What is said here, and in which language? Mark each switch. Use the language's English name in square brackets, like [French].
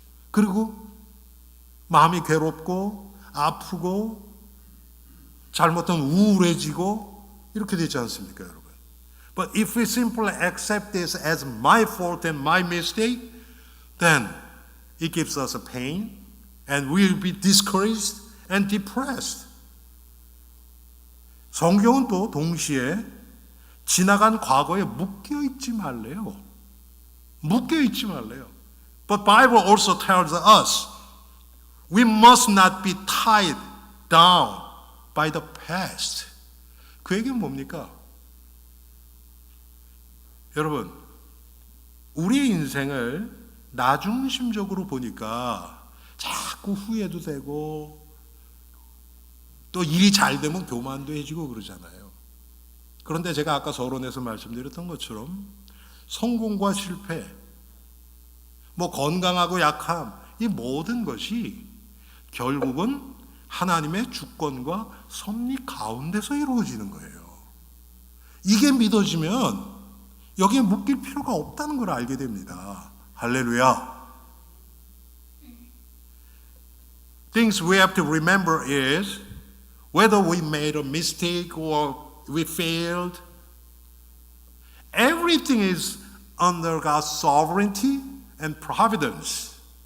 [Korean] 그리고 마음이 괴롭고 아프고 잘못하면 우울해지고 이렇게 되지 않습니까, 여러분? [English] But if we simply accept this as my fault and my mistake, then it gives us a pain and we'll be discouraged and depressed. [Korean] 성경은 또 동시에 지나간 과거에 묶여있지 말래요. 묶여있지 말래요. [English] But Bible also tells us we must not be tied down by the past. [Korean] 그 얘기는 뭡니까? 여러분, 우리의 인생을 나중심적으로 보니까 자꾸 후회도 되고 또 일이 잘 되면 교만도 해지고 그러잖아요. 그런데 제가 아까 서론에서 말씀드렸던 것처럼 성공과 실패, 건강하고 약함, 이 모든 것이 결국은 하나님의 주권과 섭리 가운데서 이루어지는 거예요. 이게 믿어지면 여기에 묶일 필요가 없다는 걸 알게 됩니다. 할렐루야. [English] Things we have to remember is whether we made a mistake or we failed, everything is under God's sovereignty and providence.